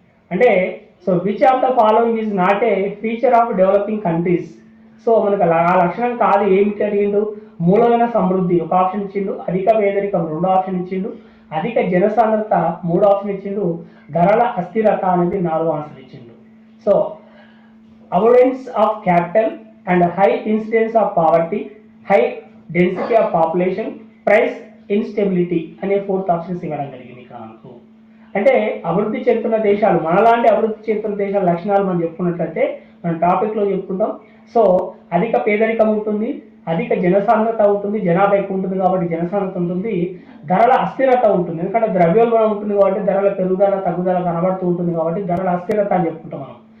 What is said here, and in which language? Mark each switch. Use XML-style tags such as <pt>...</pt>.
<te>అంటే</te> <en>So which of the following is not a feature of developing countries.</en> <te>So మనకు ఆ లక్షణం కాదు ఏమిటి అడిగిండు. మూలమైన సమృద్ధి ఒక ఆప్షన్ ఇచ్చిండు, అధిక పేదరికం 2వ ఆప్షన్ ఇచ్చిండు, అధిక జనసాంద్రత 3వ ఆప్షన్ ఇచ్చిండు, ధరల అస్థిరత అనేది 4వ ఆన్సర్ ఇచ్చిండు.</te> <en>so abundance of capital and high incidence of poverty, high density of population, price instability</en> <te>అనే 4th ఆప్షన్స్ ఇవ్వడం జరిగింది ఇక్కడ మనకు. అంటే అభివృద్ధి చెందుతున్న దేశాలు, మనలాంటి అభివృద్ధి చెందుతున్న దేశాల లక్షణాలు మనం చెప్పుకున్నట్లయితే మనం టాపిక్లో చెప్పుకుంటాం. సో అధిక పేదరికం ఉంటుంది, అధిక జనసాంద్రత ఉంటుంది, జనాభా ఎక్కువ ఉంటుంది కాబట్టి జనసాంద్రత ఉంటుంది, ధరల అస్థిరత ఉంటుంది, ఎందుకంటే ద్రవ్యోల్బణం ఉంటుంది కాబట్టి ధరల పెరుగుదల తగ్గుదల కనబడుతూ ఉంటుంది కాబట్టి ధరల అస్థిరత అని చెప్పుకుంటాం మనం.</te>